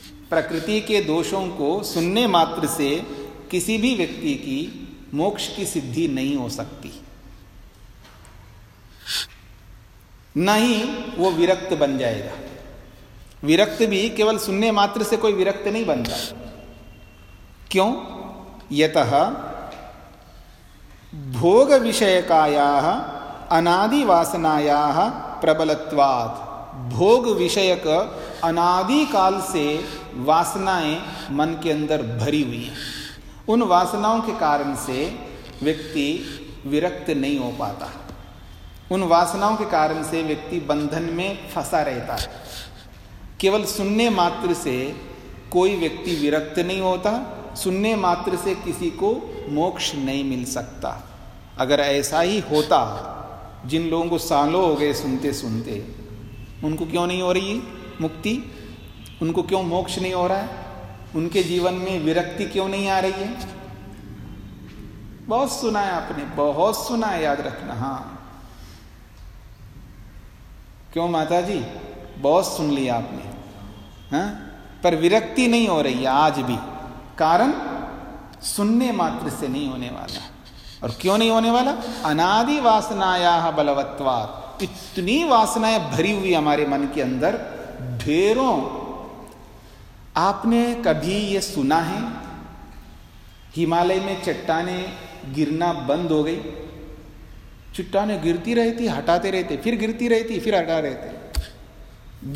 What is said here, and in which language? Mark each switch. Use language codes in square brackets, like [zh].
[hi] प्रकृति के दोषों को सुनने मात्र से किसी भी व्यक्ति की मोक्ष की सिद्धि नहीं हो सकती, न ही वो विरक्त बन जाएगा। विरक्त भी केवल सुनने मात्र से कोई विरक्त नहीं बनता। क्यों? [sa] यतः भोग विषयकायाः अनादि वासनायाः प्रबलत्वात्। [hi] भोग विषयक अनादि काल से वासनाएं मन के अंदर भरी हुई हैं, उन वासनाओं के कारण से व्यक्ति विरक्त नहीं हो पाता, उन वासनाओं के कारण से व्यक्ति बंधन में फंसा रहता है। केवल सुनने मात्र से कोई व्यक्ति विरक्त नहीं होता, सुनने मात्र से किसी को मोक्ष नहीं मिल सकता। अगर ऐसा ही होता, जिन लोगों को सालों हो गए सुनते सुनते, उनको क्यों नहीं हो रही मुक्ति, उनको क्यों मोक्ष नहीं हो रहा है, उनके जीवन में विरक्ति क्यों नहीं आ रही है? बहुत सुना है आपने, बहुत सुना है, याद रखना। हाँ क्यों माता जी, बहुत सुन लिया आपने, हाँ? पर विरक्ति नहीं हो रही आज भी। कारण सुनने मात्र से नहीं होने वाला। और क्यों नहीं होने वाला? [sa] अनादि वासनायाः बलवत्वात्। [hi] इतनी वासनाएं भरी हुई हमारे मन के अंदर ढेरों। आपने कभी ये सुना है हिमालय में चट्टाने गिरना बंद हो गई? चट्टाने गिरती रहती, हटाते रहते, फिर गिरती रहती, फिर हटा रहते।